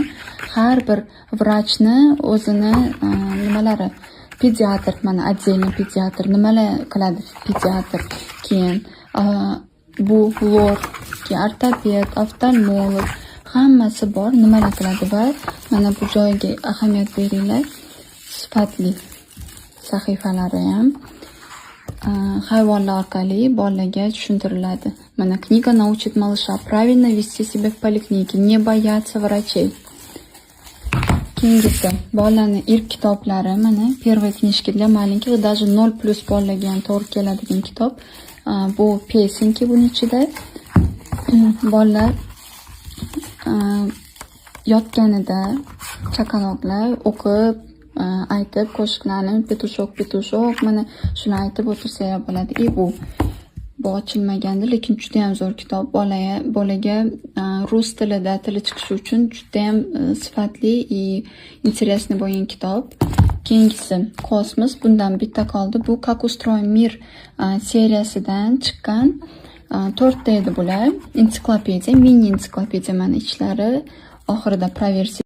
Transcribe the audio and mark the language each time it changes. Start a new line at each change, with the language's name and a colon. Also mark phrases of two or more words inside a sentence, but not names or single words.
Uzbek: Har bir vrachni o'zini nimalari, pediatr, mana отдельный pediatr, nimalar qiladi pediatr, keyin bu lor, keyin ortoped, oftalmolog, hammasi bor, nimalar qiladi va mana bu joyga ahamiyat beringlar. Sifatli sahifalari ham hayvonlar orqali bolalarga tushuntiriladi.
Russian: Mana книга научит малыша правильно вести себя в поликлинике, не бояться врачей.
Uzbek: Keyingisi, bolalarning ilk kitoblari, mana
Russian: первые книжки для маленьких, даже 0+
Uzbek: bolalarga ham to'g'ri keladigan kitob. Bu pesenki buning ichida. Bolalar yotganida chaqaloqlar o'qib, aytib qo'shiqlarni
Russian: петушок петушок
Uzbek: mana shuni aytib o'tirsa ham bo'ladi. Bu ochilmagandi, lekin juda ham zo'r kitob. Bolaga rus tilida tili chiqishi uchun juda ham sifatli
Russian: и интересный
Uzbek: bo'lgan kitob. Keyingisi Kosmos, bundan bitta qoldi. Bu
Russian: Как устроен мир
Uzbek: seriyasidan chiqqan 4 ta edi bular. Ensiklopediya, mini ensiklopediya, mana ichlari oxirida проверсия